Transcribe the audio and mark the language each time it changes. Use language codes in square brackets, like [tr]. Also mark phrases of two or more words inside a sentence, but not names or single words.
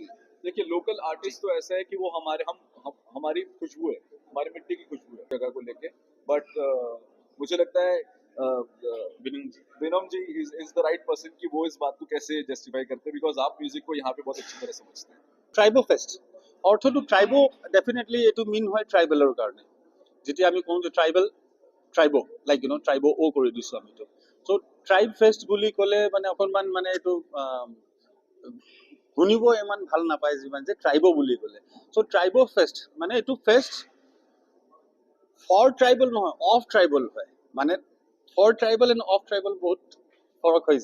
[hi] देखिए लोकल आर्टिस्ट तो ऐसा है कि वो हमारी खुशबू है, हमारी मिट्टी की खुशबू है जगह को लेके। बट मुझे लगता है विनम जी [en] is the right person [hi] कि वो इस बात को कैसे जस्टिफाई करते हैं, बिकॉज आप म्यूजिक को यहाँ पे बहुत अच्छी तरह समझते हैं। [as] ট্ৰাইব ফেষ্ট অৰ্থটো [en] tribe definitely [as] এইটো মিন হয় ট্ৰাইবেলৰ কাৰণে যেতিয়া আমি কওঁ যে [en] tribe like tribe [as] অ' কৰি দিছোঁ আমিতো চ' ট্ৰাইব ফেষ্ট বুলি ক'লে মানে অকণমান মানে এইটো শুনিব ইমান ভাল নাপায় যিমান যে ট্ৰাইব বুলি ক'লে চ' ট্ৰাইব ফেষ্ট মানে এইটো [en] fest for tribal [as] নহয় [en] of tribal [as] হয় মানে [en] for tribal and of tribal [as] বহুত ফৰক হৈ